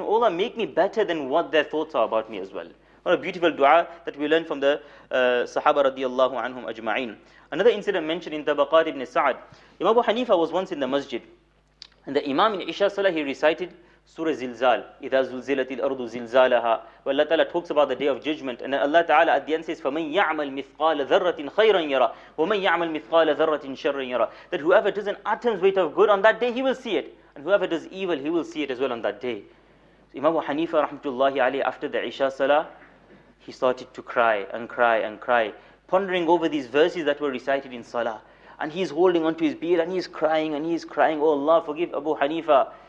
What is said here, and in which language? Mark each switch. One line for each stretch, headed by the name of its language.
English: Allah, make me better than what their thoughts are about me as well. What a beautiful dua that we learn from the Sahaba radiyallahu anhum ajma'in. Another incident mentioned in Tabaqat ibn Sa'ad. Imam Abu Hanifa was once in the masjid, and the Imam in Isha Salah, he recited Surah Zilzal,
Arabic: إِذَا زُلْزِلَتِ الْأَرْضُ زِلْزَالَهَا.
English: Where Allah Ta'ala talks about the day of judgment. And then Allah Ta'ala at the end says,
Arabic: فَمَنْ يَعْمَلْ مِثْقَالَ ذَرَّةٍ خَيْرًا يَرَى وَمَنْ يَعْمَلْ مِثْقَالَ ذَرَّةٍ شَرًّا يَرَى.
English: That whoever does an atom's weight of good on that day, he will see it. And whoever does evil, he will see it as well on that day. So Imam Abu Hanifa rahmatullahi alayhi, after the Isha Salah, he started to cry and cry and cry, pondering over these verses that were recited in Salah. And he's holding onto his beard and he's crying and he's crying, oh Allah, forgive Abu Hanifa.